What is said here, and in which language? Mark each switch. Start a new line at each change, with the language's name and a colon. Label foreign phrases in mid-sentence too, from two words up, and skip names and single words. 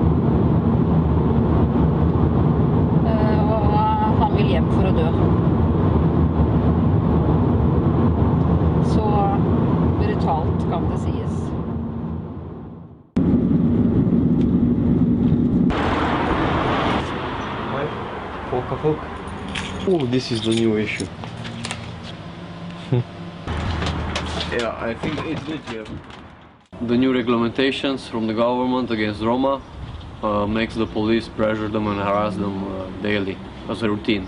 Norwegian: Og han vil hjem for å dø. Så brutalt kan det sies. Folk.
English: Oh, this is the new issue. Yeah, I think it's good here. The new regulations from the government against Roma makes the police pressure them and harass them daily as a routine.